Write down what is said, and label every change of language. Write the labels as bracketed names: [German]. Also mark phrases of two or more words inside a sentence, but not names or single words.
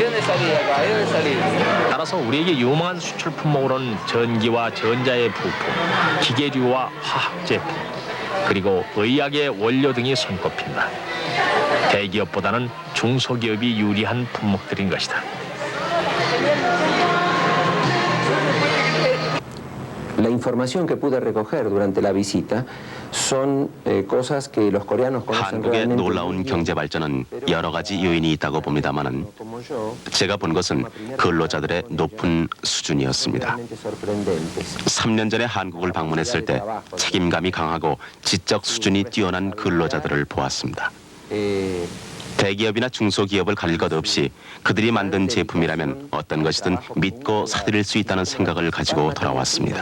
[Korean] 따라서 우리에게 유망한 수출 품목으로는 전기와 전자의 부품, 기계류와 화학 제품, 그리고 의약의 원료 등이 손꼽힌다. 대기업보다는 중소기업이 유리한 품목들인 것이다. [Spanish] La información que pude recoger durante la visita son cosas que los coreanos conocen [Korean] 한국의 [Spanish] realmente [Korean] 놀라운 [Spanish] muy bien. [Korean] 경제 발전은 여러 가지 요인이 있다고 봅니다만은 제가 본 것은 근로자들의 높은 수준이었습니다. 3년 전에 한국을 방문했을 때 책임감이 강하고 지적 수준이 뛰어난 근로자들을 보았습니다. 대기업이나 중소기업을 가릴 것 없이 그들이 만든 제품이라면 어떤 것이든 믿고 사들일 수 있다는 생각을 가지고 돌아왔습니다.